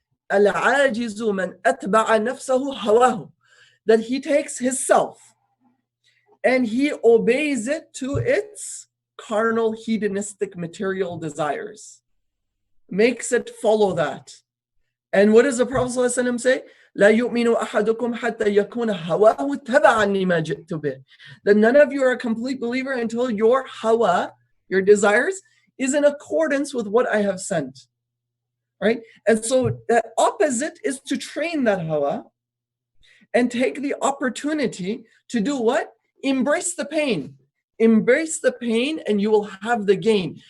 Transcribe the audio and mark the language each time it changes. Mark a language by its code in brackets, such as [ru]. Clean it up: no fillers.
[ar] Al-ajizu man atba'a nafsahu hawahu. [en] That he takes his self and he obeys it to its carnal, hedonistic, material desires. Makes it follow that. And what does the Prophet ﷺ say? [ar] لا يؤمن أحدكم حتى يكون هواه تبعا لما جئت به. [en] That none of you are a complete believer until your hawa, your desires, is in accordance with what I have sent. Right? And so the opposite is to train that hawa and take the opportunity to do what? Embrace the pain. Embrace the pain and you will have the gain.